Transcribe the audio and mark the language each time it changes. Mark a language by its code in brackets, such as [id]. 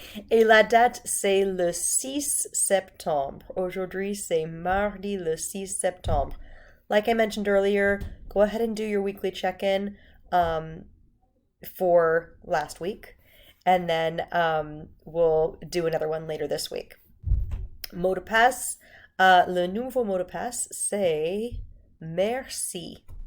[fr] Et la date, c'est le 6 septembre. Aujourd'hui, c'est mardi le 6 septembre. [en] Like I mentioned earlier, go ahead and do your weekly check-in for last week, and then we'll do another one later this week. [fr] Mot de passe, le nouveau mot de passe, c'est merci.